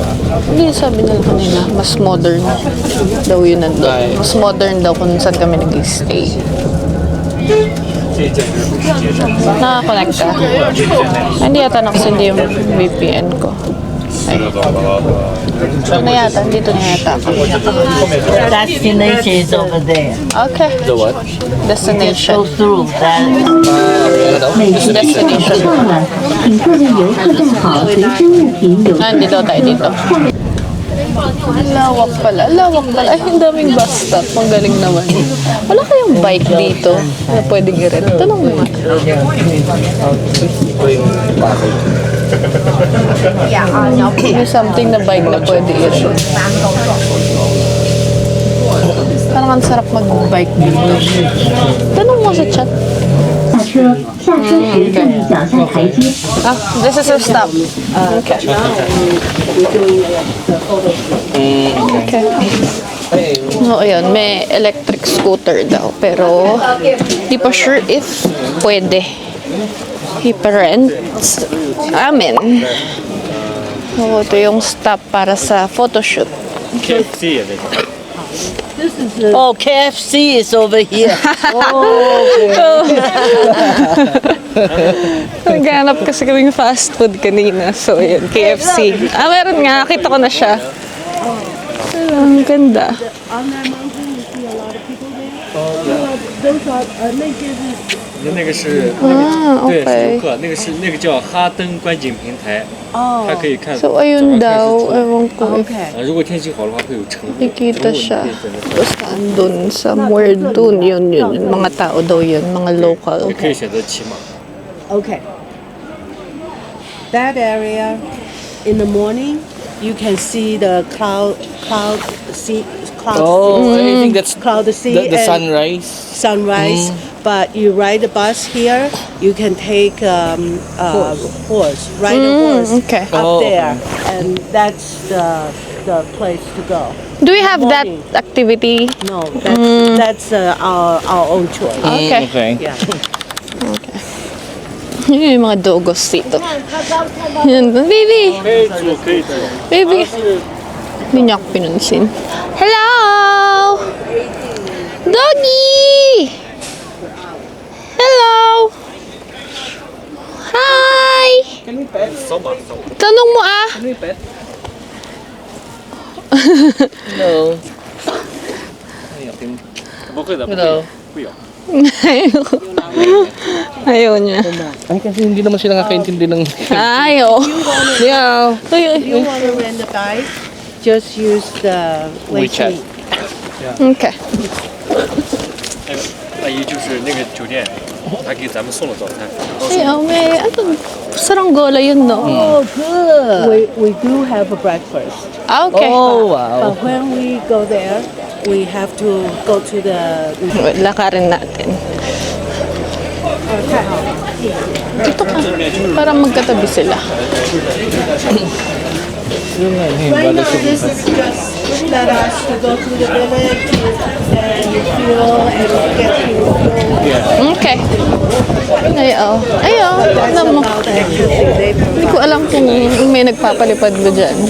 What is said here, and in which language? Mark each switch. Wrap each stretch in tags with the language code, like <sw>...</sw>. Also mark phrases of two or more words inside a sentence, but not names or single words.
<tl>Hindi, sabi nila kanina, mas modern daw yun nandun. Mas modern daw kung saan kami nag-stay. Nakakonect ka? Hindi yata nakasindi yung VPN ko. Ay. So na yata, dito na yata ako.</tl> <en>Destination is over there. Okay. The what? Destination. Through that.</en> <tl>Ano daw?</tl> <en>Destination.</en> <zh>请各位游客站好随身物品有</zh> <tl>Nandito tayo dito. Lawak pala. Lawak pala. Ay, ang daming bus stop. Ang galing naman. Wala kayong bike dito na pwedeng i-rent. Tanong mo. Ito yung bakit. May something na bike na pwede i-rent. Parang ang sarap mag-bike dito. Tanong mo sa chat.</tl> <zh>下车，下车时注意脚下台阶。</zh> <en>This is our stop. Okay. Okay. No,</en> <tl>ayun, may</tl> <en>electric scooter</en> <tl>daw. Pero, di pa sure if pwede. I-rent amin. So, ito yung stop para sa photoshoot.</tl> <zh>KFC 也在这。</zh> <en>Oh, KFC is over here.</en> <tl>Naghanap kasi kaming fast food kanina. So, yun, KFC. Meron nga. Kita ko na siya. Ang ganda.</tl> <en>On that mountain, you see a lot of people there. Those are native.</en> <zh>那个是对是游客，那个叫哈登观景平台，它可以看。</zh> <tl>So, ayun daw. Ewan ko.</tl> <zh>如果天气好的话，会有橙色。</zh> <tl>Nakikita siya. Tapos andun, somewhere dun, yun. Mga tao daw yun, mga local.</tl> <zh>也可以选择骑马。</zh> <en>Okay. That area, in the morning, you can see the cloud sea. Oh, I think that's Cloud sea the and sunrise. sunrise. But you ride the bus here, you can take horse, ride a horse okay. up Oh, there, and that's the place to go. Do we have that Morning. activity? No, that's our own choice. Okay. Okay. Yeah.</en> <tl>Yun yung mga dogos dito. Yan, baby!</tl> <zh>可以住，可以住。</zh> <en>Baby!</en> <tl>Hindi niya ako pinansin.</tl> <en>Hello! Doggy! Hello! Hi!</en> <tl>Tanong mo ah!</tl> <en>Hello.</en> <zh>不会的，不会</zh> <en>Hello.</en> <zh>的，会有。</zh> <tl>Ayaw niya. Ay, kasi hindi naman sila nakakaintindi ng... Ayaw.</tl> <en>Yeah. You want to rent a bike? Just use the WeChat. Okay.</en> <zh>阿姨就是那个酒店，她给咱们送了早餐。</zh> <tl>Ayaw, may ano, saranggola yun, no?</tl> <en>Oh, good. We do have a breakfast. Ah, okay. Oh, wow. But when we go there, we have to go to the.</en> <tl>Lakarin natin. Dito ka. Para magkatabi sila.</tl> <en>Right now, this is just let us to go to the village and feel and get to know.</en> <tl>Okay. Ayaw. Ayaw. Alam mo.</tl> <en>About the activity they</en> <tl>Hindi ko alam kung may nagpapalipad ba dyan.</tl>